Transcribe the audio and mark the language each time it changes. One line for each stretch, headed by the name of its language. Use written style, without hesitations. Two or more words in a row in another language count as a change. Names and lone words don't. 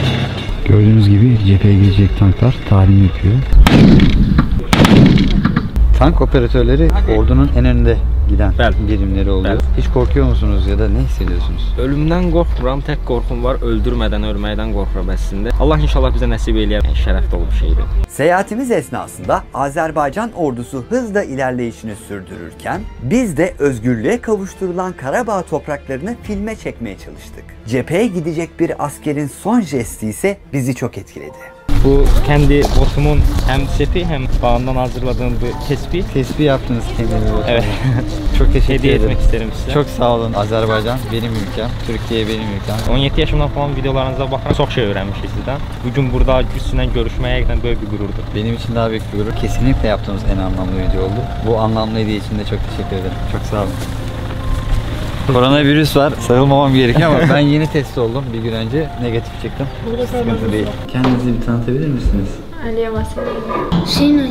Turkish: Gördüğünüz gibi cepheye girecek tanklar talim yapıyor. Tank operatörleri ordunun en önünde giden
Azerbaijani: Bəli.
Turkish: birimleri oluyor.
Azerbaijani: Bəli.
Turkish: Hiç korkuyor musunuz ya da ne hissediyorsunuz?
Azerbaijani: Ölümdən qorxmuram, tək qorxum var, öldürmədən ölməkdən qorxuram əslində. Allah inşallah bizə nəsib eləyər. Şərəf dolu bir şeydir.
Turkish: Seyahatimiz esnasında Azerbaycan ordusu hızla ilerleyişini sürdürürken biz de özgürlüğe kavuşturulan Karabağ topraklarını filme çekmeye çalıştık. Cepheye gidecek bir askerin son jesti ise bizi çok etkiledi. Bu kendi botumun hem seti hem bağından hazırladığım bir tespih. Tespih yaptınız kendinize. Evet. Çok teşekkür Hediye ederim. etmek isterim size. Çok sağ olun. Azerbaycan benim ülkem, Türkiye benim ülkem.
Azerbaijani: 17 yaşımdan falan videolarınıza baxıram. Çox şey öyrənmişik sizdən. Bugün burada güclə görüşmək həqiqətən böyük bir qürurdur.
Turkish: Benim için daha büyük bir gurur. Kesinlikle yaptığımız en anlamlı video oldu. Bu anlamlı hediye için de çok teşekkür ederim. Çok sağ olun. Koronavirüs var. Sarılmamam gerekiyor ama ben yeni test oldum. Bir gün önce negatif çıktım. Sıkıntı değil. Kendinizi bir tanıtabilir misiniz? Aliye Vasilya. Şenay.